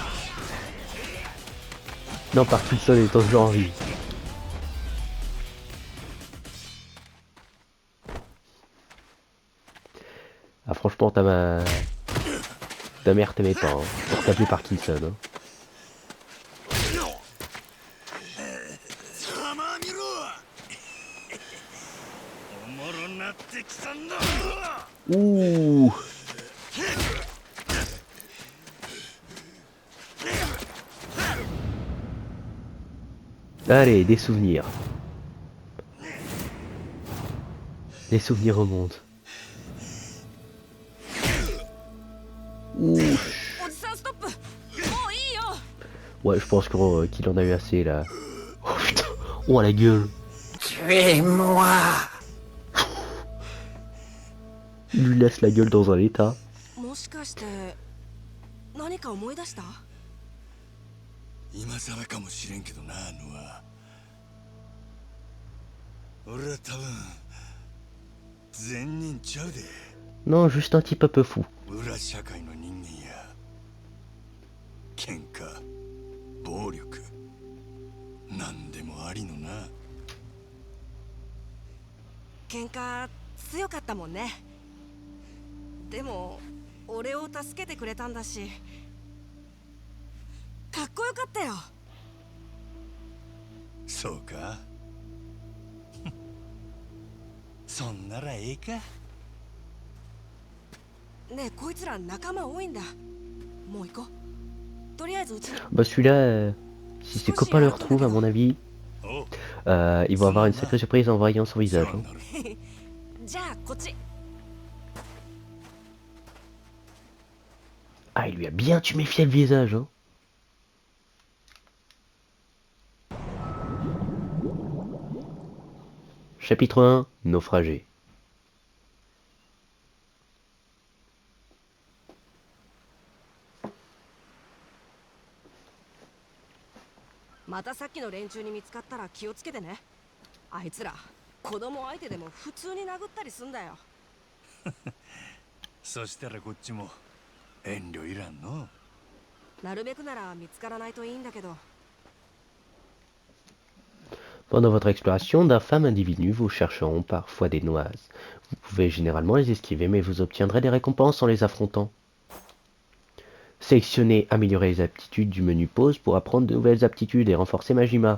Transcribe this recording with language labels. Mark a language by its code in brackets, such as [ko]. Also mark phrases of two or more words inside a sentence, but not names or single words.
[fr] Non, Parkinson est toujours en vie. Ah franchement, t'as ma... Ta mère t'aimait pas, hein. Pour t'appeler Parkinson, hein. [ja] たま見ろおもろなってきたんだ [fr] Ouh. Allez, des souvenirs. Les souvenirs remontent. Ouh. [ja] おじさんストップ。もういいよ。 [fr] Ouais, je pense qu'il en a eu assez là. Oh putain. Oh la gueule. Tuez-moi Il lui laisse la gueule dans un état. [ja] もしかして何か思い出した？今さらかもしれんけどなノア俺は多分善人ちゃうで [fr] Non, juste un type un peu fou. [ja] 裏社会の人間や喧嘩暴力何でもありのな喧嘩強かったもんね。でも俺を助けてくれたんだしかっこよかったよ。そうかそんならええかねえこいつら仲間多いんだ。もう行こう。とりあえずうちに。 [fr] Bah celui-là, si ses copains le retrouvent, à mon avis, [ja] お [fr] ils vont avoir une sacrée surprise en voyant son visage. [ja] 世話 [fr] Hein. [ja] になるじゃあこっち。 [fr] Ah, il lui a bien tuméfié le visage. Hein. Chapitre 1, naufragé. [ja] またさっきの連中に見つかったら気をつけてね。あいつら子供相手でも普通に殴ったりすんだよ。そしたらこっちも遠慮いらんのなるべくなら見つからないといいんだけど。 [fr] Pendant votre exploration, d'infâmes individus vous chercheront parfois des noises. Vous pouvez généralement les esquiver, mais vous obtiendrez des récompenses en les affrontant. Sélectionnez, améliorer les aptitudes du menu pause pour apprendre de nouvelles aptitudes et renforcer Majima.